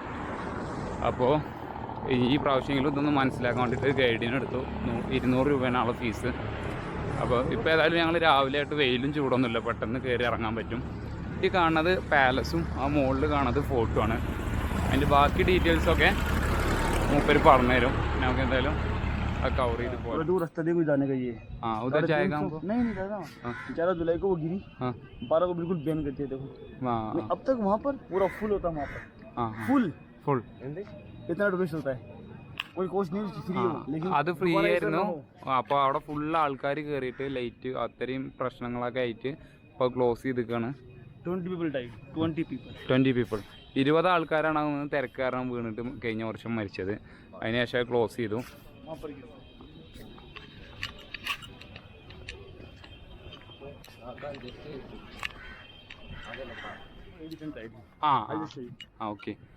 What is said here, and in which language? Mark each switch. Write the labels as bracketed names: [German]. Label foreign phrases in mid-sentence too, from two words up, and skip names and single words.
[Malayalam] അപ്പോൾ ഈ പ്രാവശ്യമെങ്കിലും ഇതൊന്ന് മനസ്സിലാക്കാൻ വേണ്ടിയിട്ട് ഗൈഡിനെ എടുത്തു. 200 രൂപയാണ് ആളെ ഫീസ്. അപ്പോൾ ഇപ്പോൾ ഏതായാലും ഞങ്ങൾ രാവിലെ ആയിട്ട് വെയിലും ചൂടൊന്നുമില്ല, പെട്ടെന്ന് കയറി ഇറങ്ങാൻ പറ്റും. ഈ കാണുന്നത് പാലസും ആ മുകളിൽ കാണുന്നത് ഫോർട്ടുമാണ്. അതിൻ്റെ ബാക്കി ഡീറ്റെയിൽസൊക്കെ മൂപ്പര് പറഞ്ഞുതരും. നമുക്ക് എന്തായാലും [Hindi] कवर ही थोड़ा दूर रास्ता देखो जाने का ये। हाँ उधर जाएगा हमको। नहीं नहीं दादा, 4 जुलाई को वो गिरी, 12 को बिल्कुल बैन करते देखो। अब तक वहाँ पर पूरा फुल होता है, वहाँ पर फुल फुल कितना टूरिस्ट होता है, कोई കോസ്റ്റ് नहीं, फ्री है। लेकिन [Malayalam] അത് ഫ്രീ ആയിരുന്നു. അപ്പോൾ അവിടെ ഫുള്ള് ആൾക്കാർ കയറിയിട്ട് ലൈറ്റ് അത്രയും പ്രശ്നങ്ങളൊക്കെ ആയിട്ട് ഇപ്പോൾ ക്ലോസ് ചെയ്തിരിക്കുകയാണ്. [English] 20 people died, 20 people. [Malayalam] 20 ആൾക്കാരാണ് അതൊന്ന് തിരക്ക് കാരണം വീണിട്ട് കഴിഞ്ഞ വർഷം മരിച്ചത്. അതിനുശേഷം ക്ലോസ് ചെയ്തു. ഓക്കെ.